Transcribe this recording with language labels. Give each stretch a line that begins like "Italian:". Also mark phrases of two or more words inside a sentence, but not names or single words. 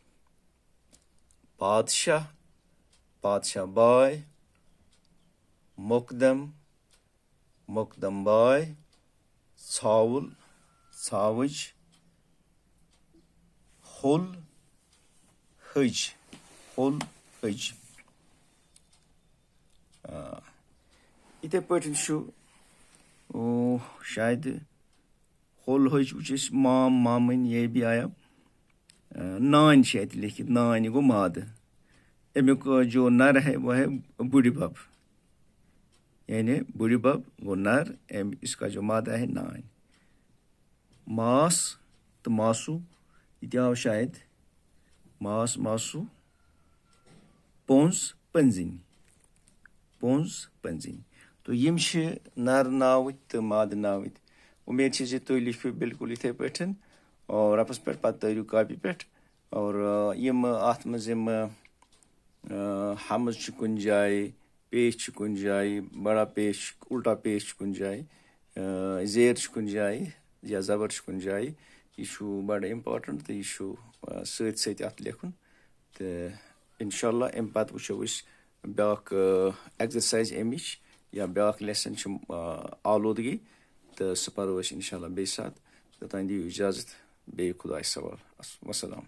Kashmiri: بادشاہ بادشاہ باے مۄقدم مۄقدم باے ژھاوُل ژھاوٕج ہوٚل ۂج ہوٚل ۂج یِتھَے پٲٹھۍ چھُ شاید ہوٚل ۂج وٕچھ أسۍ مام مامٕنۍ
Urdu: یہ بھی
Kashmiri: آیا نانۍ چھِ اَتہِ لیکھِتھ نانۍ گوٚو مادٕ امیُک
Urdu: جو نر ہے وہ ہے
Kashmiri: بُڈِ بب یعنی بُڈِ بب گوٚو نر
Urdu: اس کا جو مادہ ہے
Kashmiri: نانۍ ماس تہٕ ماسوٗ یہِ تہِ آو شاید ماس ماسوٗ پوٚنٛز پٔنٛزِنۍ پوٚنٛز پٔنٛزِنۍ تہٕ یِم چھِ نر ناوٕتۍ تہٕ مادٕ ناوٕتۍ اُمید چھِ زِ تُہۍ لیکھِو بِلکُل یِتھَے پٲٹھۍ اور رَفَس پٮ۪ٹھ پَتہٕ تٲرِو کاپی پٮ۪ٹھ اور یِم اَتھ منٛز یِم ہَمٕز چھِ کُنہِ جایہِ پیش چھِ کُنہِ جایہِ
Urdu: بڑا پیش اُلٹا پیش
Kashmiri: چھِ کُنہِ جایہِ زیر چھِ کُنہِ جایہِ یا زبر چھِ کُنہِ جایہِ یہِ چھُ بَڑٕ اِمپاٹَنٛٹ تہٕ یہِ چھُ سۭتۍ سۭتۍ اَتھ لیکھُن تہٕ
Arabic: اِنشاء اللہ
Kashmiri: اَمہِ پَتہٕ وٕچھو أسۍ بیٛاکھ اٮ۪گزَرسایز اَمِچ یا بیٛاکھ لٮ۪سَن چھِ آلوٗدگی تہٕ سُہ پَرو أسۍ
Arabic: اِنشاء اللہ
Kashmiri: بیٚیہِ ساتہٕ توٚتام دِیِو اِجازت بیٚیہِ خۄدایَس سوال وَسلام